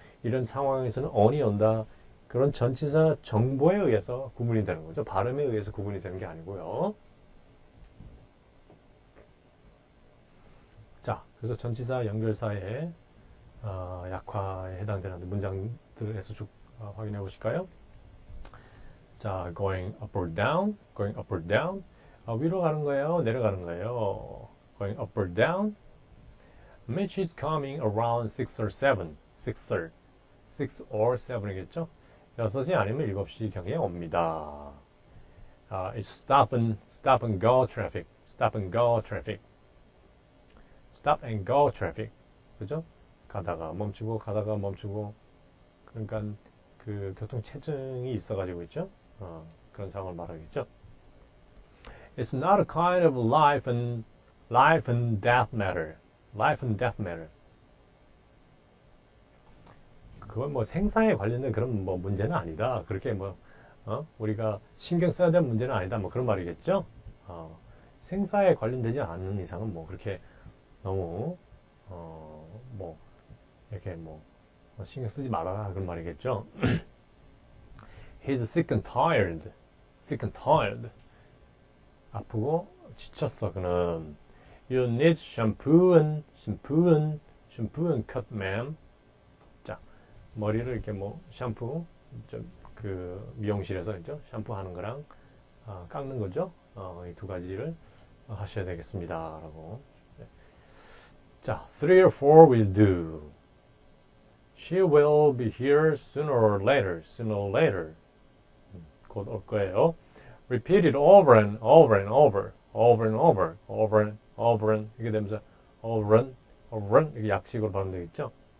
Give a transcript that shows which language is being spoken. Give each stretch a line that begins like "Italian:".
Korean: 이런 상황에서는 on이 온다. 그런 전치사 정보에 의해서 구분이 되는 거죠. 발음에 의해서 구분이 되는 게 아니고요. 자, 그래서 전치사 연결사의 약화에 해당되는 문장들에서 쭉 확인해 보실까요?
English: 자, going up or down, going up or down.
Korean: 위로 가는 거예요? 내려가는 거예요?
English: Going up or down. Mitch is coming around 6 or 7.
Korean: 6 or 7이겠죠? 6시 아니면 7시경에 옵니다.
English: It's stop and go traffic. Stop and go traffic. Stop and go traffic.
Korean: 그죠? 가다가 멈추고 가다가 멈추고 그러니까 그 교통 체증이 있어가지고 있죠. 그런 상황을 말하겠죠.
English: It's not a kind of life and death matter. Life and death matter.
Korean: 그건 뭐 생사에 관련된 그런 뭐 문제는 아니다. 그렇게 뭐 우리가 신경 써야 될 문제는 아니다. 뭐 그런 말이겠죠. 생사에 관련되지 않는 이상은 뭐 그렇게 너무 뭐 이렇게 뭐 신경 쓰지 말아라 그런 말이겠죠.
English: He's sick and tired. Sick and tired.
Korean: 아프고 지쳤어 그는.
English: You need shampoo and cut, ma'am.
Korean: 자, 머리를 이렇게 뭐 샴푸 그 미용실에서 있죠. 샴푸하는 거랑 깎는 거죠. 이 두 가지를 하셔야 되겠습니다라고.
English: 자, 3 or 4 will do. She will be here sooner or later. Sooner or later.
Korean: 곧 올 거예요.
English: Repeat it over and over and over. Over and over. Over and over and
Korean: 이게 되면서 over and 이게 약식으로 발음되겠죠.